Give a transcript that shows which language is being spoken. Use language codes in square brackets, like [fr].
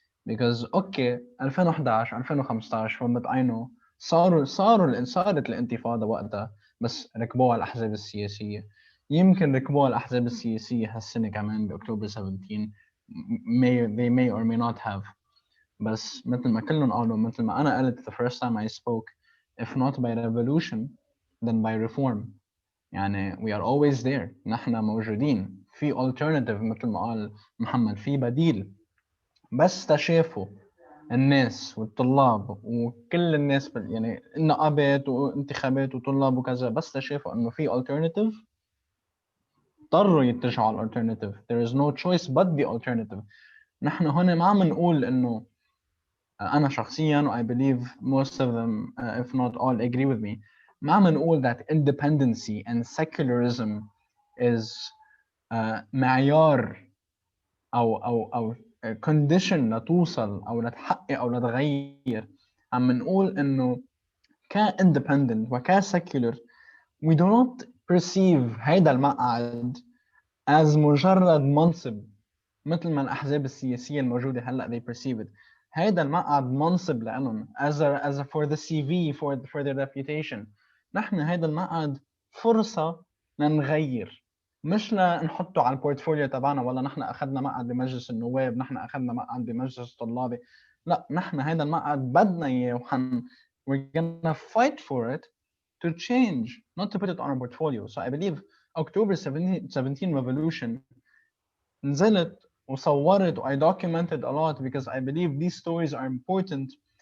[en] Because okay [ar] 2011 2015 هم بتعينوا صارت الانتفاضة وقتها، بس ركبوها الأحزاب السياسية. يمكن ركبوها الأحزاب السياسية هالسنة كمان بأكتوبر 17 [en] they may or may not have. [ar] بس مثل ما كلهم قالوا، مثل ما أنا قلت [en] the first time I spoke, if not by revolution then by reform. [ar] يعني [en] we are always there، [ar] نحن موجودين في alternative مثل ما قال محمد، في بديل. بس تشافوا الناس والطلاب وكل الناس يعني النقابات وانتخابات وطلاب وكذا، بس تشافوا انه في alternative اضطروا يتجهوا على alternative. [en] there is no choice but the alternative. [ar] نحن هون ما عم نقول انه أنا شخصياً و [en] I believe most of them if not all agree with me، [ar] ما عم نقول [en] that independency and secularism is [ar] معيار أو condition لتوصل أو لتحقق أو لتغير. عم نقول إنه كindependent وكsecular [en] we do not perceive [ar] هيدا المقعد as مجرد منصب مثل ما الأحزاب السياسية الموجودة هلأ [en] they perceive it. [ar] هيدا المقعد منصب لأنهم [en] as a for the CV for their reputation. [ar] نحن هيدا المقعد فرصة لنغير، مش لنحطه على البورتفوليو تبعنا ولا نحن أخذنا مقعد بمجلس النواب، نحن أخذنا مقعد بمجلس الطلابي. لا، نحن هيدا المقعد بدنا إياه [en] we're gonna fight for it to change, not to put it on our portfolio. So I believe October 17 revolution [ar] نزلت وصورت [en] I documented a lot because I believe these stories are important.